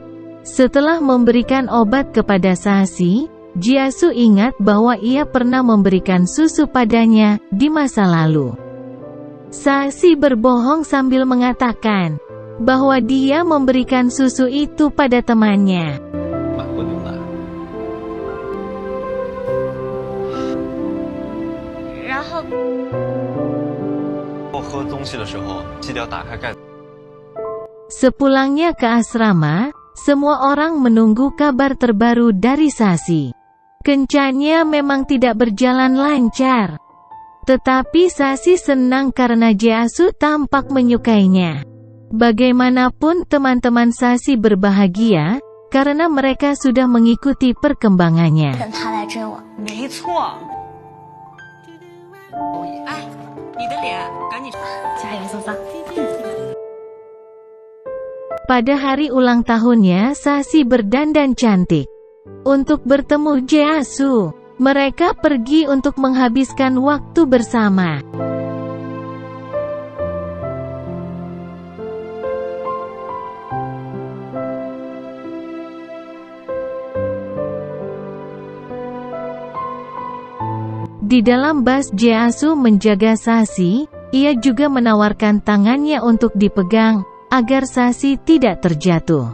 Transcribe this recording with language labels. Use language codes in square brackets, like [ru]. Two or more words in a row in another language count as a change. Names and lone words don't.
[id] Setelah memberikan obat kepada Sashi, Jeasu ingat bahwa ia pernah memberikan susu padanya di masa lalu. Sashi berbohong sambil mengatakan bahwa dia memberikan susu itu pada temannya. [zh] 买过牛奶。然后我喝东西的时候，记得要打开盖子。 [id] Sepulangnya ke asrama, semua orang menunggu kabar terbaru dari Sashi. Kencannya memang tidak berjalan lancar. Tetapi Sashi senang karena Jeasu tampak menyukainya. Bagaimanapun teman-teman Sashi berbahagia, karena mereka sudah mengikuti perkembangannya. [zh] 等他来追我，没错。哎，你的脸，赶紧。加油，桑桑！ [id] Pada hari ulang tahunnya Sashi berdandan cantik untuk bertemu Jeasu. Mereka pergi untuk menghabiskan waktu bersama. Di dalam bus Jeasu menjaga Sashi, ia juga menawarkan tangannya untuk dipegang, agar Sashi tidak terjatuh.